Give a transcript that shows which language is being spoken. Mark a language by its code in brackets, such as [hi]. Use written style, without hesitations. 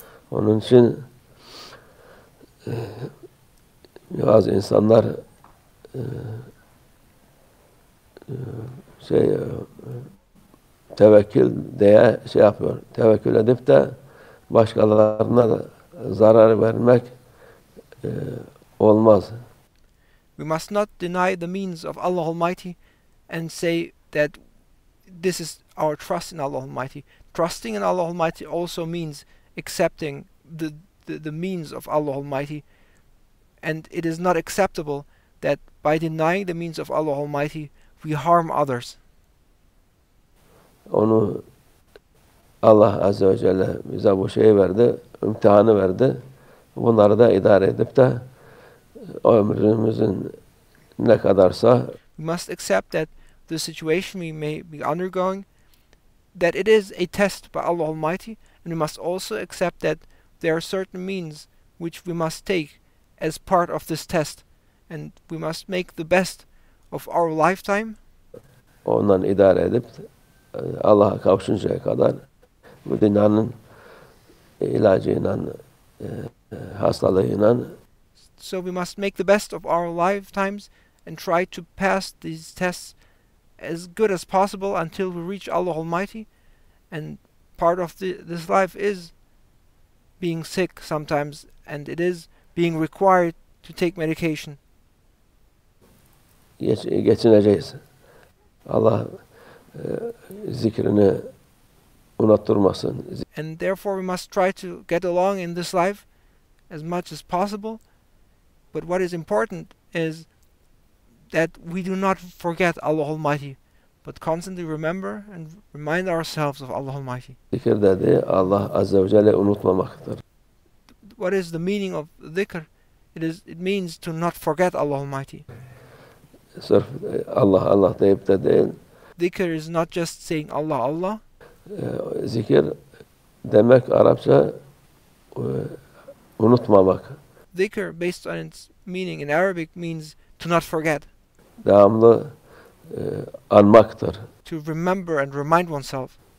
[tr] Onun için bazı insanlar tevekkül diye şey yapıyor. Tevekkül edip de başkalarına da zarar vermek olmaz. [en] We must not deny the means of Allah Almighty and say that this is our trust in Allah Almighty. Trusting in Allah Almighty also means accepting the means of Allah Almighty, and it is not acceptable that by denying the means of Allah Almighty we harm others. [tr] Onu Allah Azze ve Celle bize bu şeyi verdi, imtihanı verdi. Bunları da idare edip de ömrümüzün ne kadarsa [en] we must accept that the situation we may be undergoing, that it is a test by Allah Almighty, and we must also accept that there are certain means which we must take as part of this test, and we must make the best of our lifetime. [tr] Ondan idare edip Allah'a kavuşuncaya kadar bu dünyanın ilacıyla, hastalığıyla [en] So we must make the best of our lifetimes and try to pass these tests as good as possible until we reach Allah Almighty. And part of this life is being sick sometimes, and it is being required to take medication. [tr] Geçineceğiz. Allah zikrini unutturmasın. [en] And therefore we must try to get along in this life as much as possible. But what is important is that we do not forget Allah Almighty, but constantly remember and remind ourselves of Allah Almighty. [tr] Zikir dedi Allah Azze ve Celle unutmamaktır. [en] What is the meaning of dhikr? It means to not forget Allah Almighty. [tr] Sırf Allah Allah deyip de değil. [en] Dhikr is not just saying Allah Allah. [tr] Zikir demek Arapça unutmamak. [en] Dhikr, based on its meaning in Arabic, means to not forget. [tr] Devamlı anmaktır. [en] To remember and remind oneself.